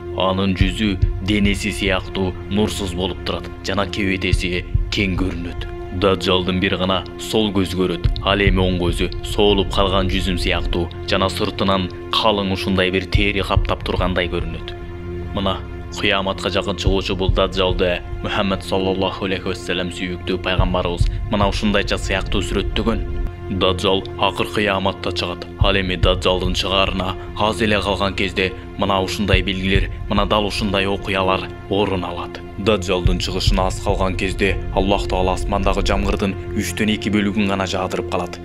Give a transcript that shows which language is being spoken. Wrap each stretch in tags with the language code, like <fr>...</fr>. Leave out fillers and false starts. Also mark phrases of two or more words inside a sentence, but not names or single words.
<ky>Анын жүзү денеси сыяктуу нурсуз болуп турат жана кебетеси кең көрүнөт. Даджалдын бир гана сол көзү көрөт. Ал эми оң көзү соолуп калган жүзүм сыяктуу жана сыртынан калың ушундай бир тери каптап тургандай көрүнөт. Мына кыяматка жакын чыгуучу бул Даджалды Muhammed</ky> <ar>صلى الله عليه وسلم</ar> <ky>сүйүктүү пайгамбарыбыз мына ушундайча сыяктуу сүрөттөгөн. Даджал акыр кыяматта чыгат. Ал эми Даджалдын чыгаарына аз эле калган кезде мына ушундай белгилер, мына дал ушундай окуялар орун алат. Даджалдын чыгышына аз калган кезде Аллах Таала асмандагы жамгырдын 3/2 бөлүгүн гана жаадырып калат.</ky>